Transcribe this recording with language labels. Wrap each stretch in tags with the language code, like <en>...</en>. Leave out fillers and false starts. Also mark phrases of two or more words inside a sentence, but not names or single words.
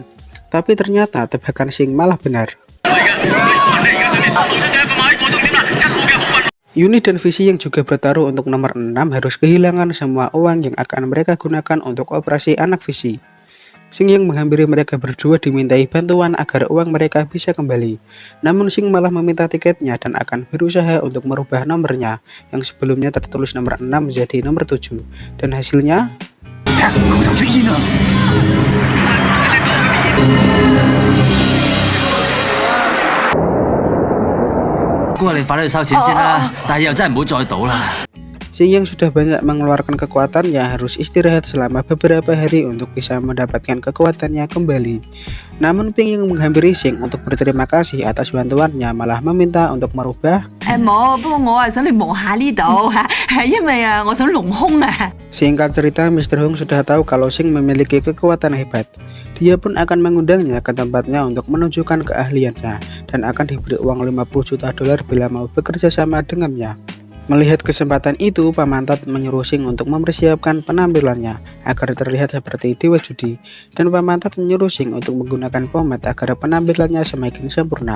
<id>Tapi ternyata tebakan Sing malah benar. Yuni dan Visi yang juga bertaruh untuk nomor 6 harus kehilangan semua uang yang akan mereka gunakan untuk operasi anak Visi. Sing yang menghampiri mereka berdua dimintai bantuan agar uang mereka bisa kembali. Namun Sing malah meminta tiketnya dan akan berusaha untuk merubah nomornya yang sebelumnya tertulis nomor 6 menjadi nomor 7. Dan hasilnya...</id> <yue>估你快啲去收錢先啦，但係又真係唔好再賭啦。</yue> <id>Sing yang sudah banyak mengeluarkan kekuatannya harus istirahat selama beberapa hari untuk bisa mendapatkan kekuatannya kembali. Namun Ping yang menghampiri Sing untuk berterima kasih atas bantuannya malah meminta untuk merubah.</id> <yue>冇，不過我係想你望下呢度嚇，因為我想隆胸啊。</yue> <id>Singkat cerita, Mr. Hung sudah tahu kalau Sing memiliki kekuatan hebat. Dia pun akan mengundangnya ke tempatnya untuk menunjukkan keahliannya dan akan diberi uang 50 juta dolar bila mau bekerja sama dengannya. Melihat kesempatan itu, Pamantat menyuruh Sing untuk mempersiapkan penampilannya agar terlihat seperti dewa judi, dan Pamantat menyuruh Sing untuk menggunakan pomade agar penampilannya semakin sempurna.</id>